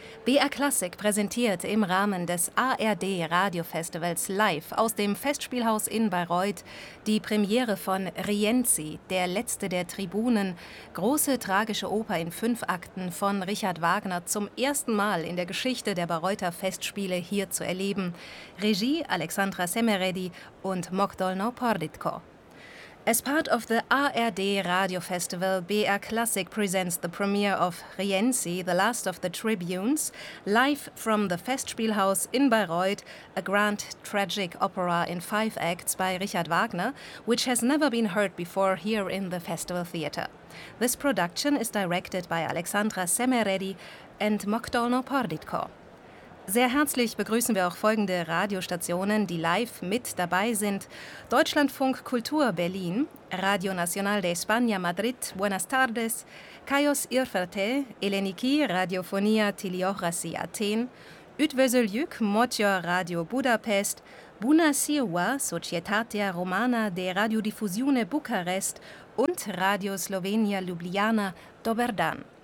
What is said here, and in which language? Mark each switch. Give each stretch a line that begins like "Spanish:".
German: BR Classic präsentiert im Rahmen des ARD-Radiofestivals live aus dem Festspielhaus in Bayreuth die Premiere von Rienzi, der letzte der Tribunen, große tragische Oper in 5 Akten von Richard Wagner, zum ersten Mal in der Geschichte der Bayreuther Festspiele hier zu erleben. Regie Alexandra Semeredi und Mokdolno Porditko.
English: As part of the ARD Radio Festival, BR Classic presents the premiere of Rienzi, the last of the tribunes, live from the Festspielhaus in Bayreuth, a grand tragic opera in 5 acts by Richard Wagner, which has never been heard before here in the Festival Theatre. This production is directed by Alexandra Semeredi and Mokdolno Porditko.
German: Sehr herzlich begrüßen wir auch folgende Radiostationen, die live mit dabei sind. Deutschlandfunk Kultur Berlin, Radio Nacional de España Madrid,
Spanish: Buenas tardes,
German: Kaios Irferte, Eleniki, Radiofonia Tiliochrasi Athen,
Hungarian: Üdvözöljük,
German: Motyor Radio Budapest,
Romanian: Buna Siua,
German: Societatea Romana de Radiodiffusione Bukarest und Radio Slovenia Ljubljana
Slovenian: Doberdan.